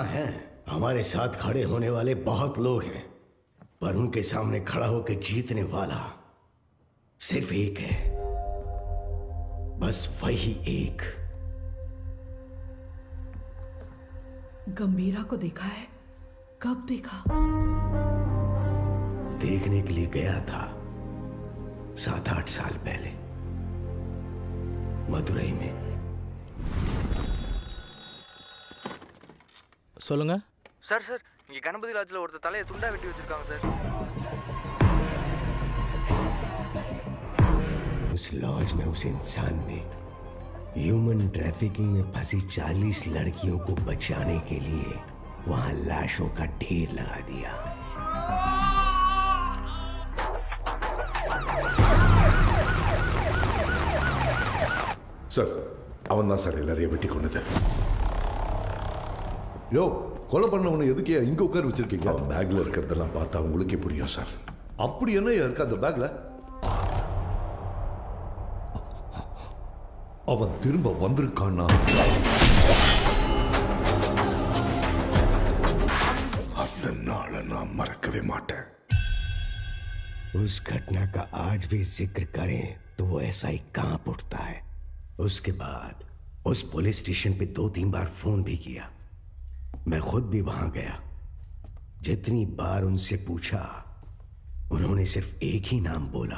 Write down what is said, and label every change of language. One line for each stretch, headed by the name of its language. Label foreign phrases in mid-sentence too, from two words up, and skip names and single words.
Hindi: हाँ है, हमारे साथ खड़े होने वाले बहुत लोग हैं, पर उनके सामने खड़ा होकर जीतने वाला सिर्फ एक है, बस वही एक। गंभीरा को देखा है? कब देखा? देखने के लिए गया था 7-8 साल पहले मदुरई में।
Tamil: சொல்லுங்க சார் சார் இங்க கணபதி லாட்ஜ்ல ஒருத்தர் தலையை துண்டா வெட்டி வச்சிருக்காங்க சார்।
Hindi: उस लॉज में उस इंसान ने
English: human trafficking
Hindi: में फंसी 40 लड़कियों को बचाने के लिए वहां लाशों का ढेर लगा दिया।
Tamil: சார், அவன் தான் சார் எல்லாரையும் வெட்டி கொண்டது. யோ, கொலை பண்ணவனை எதுக்கு இங்க உட்கார வச்சிருக்கீங்க? அவன் பேக்ல இருக்கிறதெல்லாம் பார்த்தா உங்களுக்கே புரியும் சார். அப்படி என்ன இருக்கு அந்த பேக்ல? அவன் திரும்ப வந்திருக்கானா? அந்த நாளை நான் மறக்கவே மாட்டேன்.
Hindi: उस घटना का आज भी जिक्र करें तो वो ऐसा ही कांप उठता है। उसके बाद उस पुलिस स्टेशन पे 2-3 बार फोन भी किया। मैं खुद भी वहां गया। जितनी बार उनसे पूछा, उन्होंने सिर्फ एक ही नाम बोला,